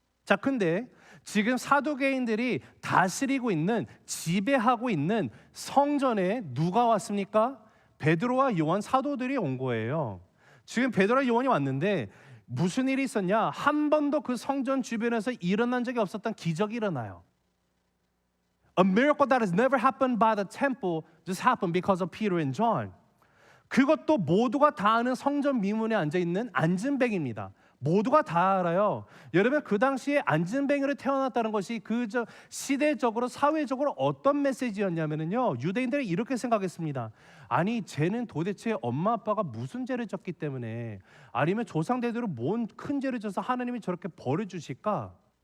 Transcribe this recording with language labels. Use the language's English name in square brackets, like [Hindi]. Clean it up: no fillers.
[Korean] 자, 근데 지금 사두개인들이 다스리고 있는, 지배하고 있는 성전에 누가 왔습니까? 베드로와 요한 사도들이 온 거예요. 지금 베드로와 요한이 왔는데 무슨 일이 있었냐? 한 번도 그 성전 주변에서 일어난 적이 없었던 기적이 일어나요. [English] A miracle that has never happened by the temple just happened because of Peter and John. [Korean] 그것도 모두가 다 아는 성전 미문에 앉아있는 안진뱅입니다. 모두가 다 알아요. 여러분 그 당시에 안진뱅이로 태어났다는 것이 그 시대적으로 사회적으로 어떤 메시지였냐면요, 유대인들이 이렇게 생각했습니다. 아니 쟤는 도대체 엄마 아빠가 무슨 죄를 졌기 때문에, 아니면 조상 대대로 뭔 큰 죄를 져서 하나님이 저렇게 벌을 주실까?